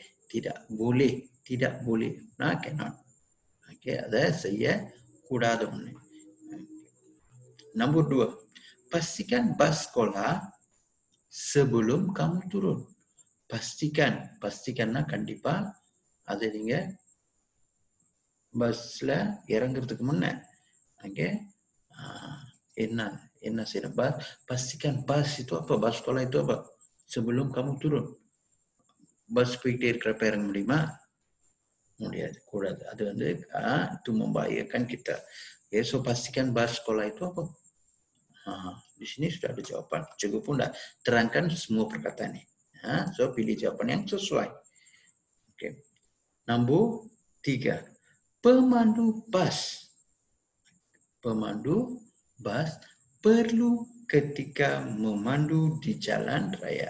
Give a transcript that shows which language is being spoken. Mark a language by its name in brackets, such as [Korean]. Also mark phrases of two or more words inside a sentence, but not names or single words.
[Malay] Tidak boleh. Cannot. Okay. Ada saya கூடாது. Nombor 2. Pastikan bas sekolah sebelum kamu turun. [Tamil] Pastikanlah கண்டிப்பா அது நீங்க பஸ்ல இறங்குறதுக்கு முன்ன. Okay. என்ன செய்யணும்? [Malay] Pastikan bas itu apa? Bas sekolah itu apa? Sebelum kamu turun. [Tamil] Bas போயிட்டே இருக்கிறப்ப இறங்க முடியுமா? முடியாது. கூடாது. [Malay] அது itu membahayakan kita. Okay, so pastikan bas sekolah itu apa? Di sini sudah ada jawaban. Cikgu pun dah terangkan semua perkataan ini. So pilih jawaban yang sesuai. Okay. Nombor 3. Pemandu bas perlu ketika memandu di jalan raya.